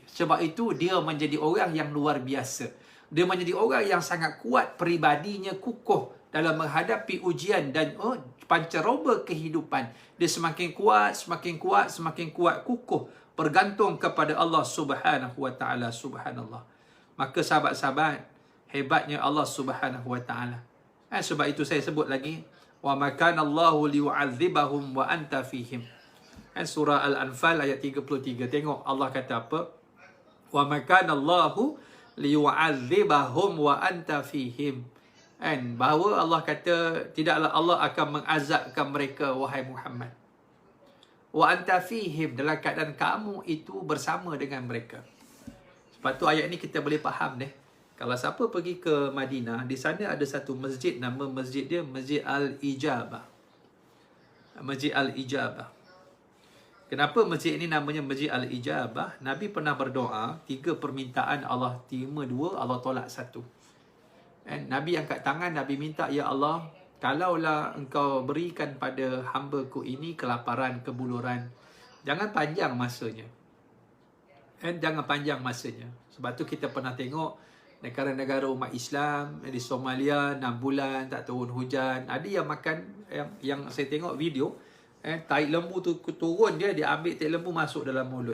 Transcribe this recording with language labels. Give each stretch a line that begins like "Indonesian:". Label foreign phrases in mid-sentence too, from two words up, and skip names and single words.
Malay: Sebab itu dia menjadi orang yang luar biasa. Dia menjadi orang yang sangat kuat, peribadinya kukuh dalam menghadapi ujian dan pancaroba kehidupan. Dia semakin kuat, semakin kuat, semakin kuat, kukuh, bergantung kepada Allah
Arabic: سبحانه وتعالى.
Malay: Subhanallah. Maka sahabat-sahabat, hebatnya Allah
Arabic: سبحانه وتعالى.
Malay: Sebab itu saya sebut lagi,
Arabic: وما كان الله ليعذبهم وأنت فيهم.
Malay: Surah Al-Anfal ayat 33. Tengok Allah kata apa?
Arabic: وما كان الله ليعذبهم وأنت فيهم.
Malay: Bahawa Allah kata tidaklah Allah akan mengazabkan mereka, wahai Muhammad,
Arabic: وأنت فيهم,
Malay: dalam keadaan kamu itu bersama dengan mereka. Sebab tu ayat ni kita boleh faham deh. Kalau siapa pergi ke Madinah, di sana ada satu masjid, nama masjid dia Masjid Al-Ijabah. Masjid Al-Ijabah. Kenapa masjid ini namanya Masjid Al-Ijabah? Nabi pernah berdoa, 3 permintaan Allah terima 2, Allah tolak 1. Nabi angkat tangan, Nabi minta, ya Allah, kalaulah engkau berikan pada hamba-Ku ini kelaparan, kebuluran, jangan panjang masanya. Jangan panjang masanya. Sebab tu kita pernah tengok negara-negara umat Islam di Somalia 6 bulan tak turun hujan. Ada yang makan, yang saya tengok video, tai lembu tu turun, dia ambil tai lembu masuk dalam mulut.